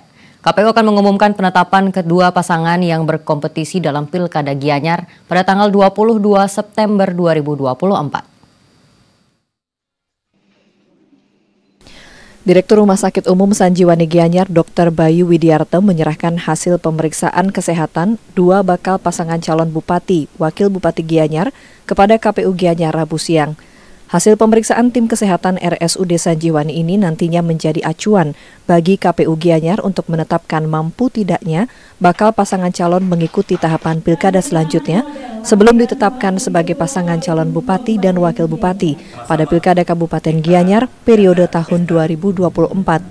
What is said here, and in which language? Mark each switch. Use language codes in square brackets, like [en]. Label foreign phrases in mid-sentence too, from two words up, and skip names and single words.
[id] KPU akan mengumumkan penetapan kedua pasangan yang berkompetisi dalam Pilkada Gianyar pada tanggal 22 September 2024. Direktur Rumah Sakit Umum Sanjiwani Gianyar Dr. Bayu Widiarto menyerahkan hasil pemeriksaan kesehatan 2 bakal pasangan calon bupati, wakil bupati Gianyar kepada KPU Gianyar Rabu siang. Hasil pemeriksaan tim kesehatan RSUD Sanjiwani ini nantinya menjadi acuan bagi KPU Gianyar untuk menetapkan mampu tidaknya bakal pasangan calon mengikuti tahapan pilkada selanjutnya sebelum ditetapkan sebagai pasangan calon bupati dan wakil bupati pada Pilkada Kabupaten Gianyar periode tahun 2024-2029.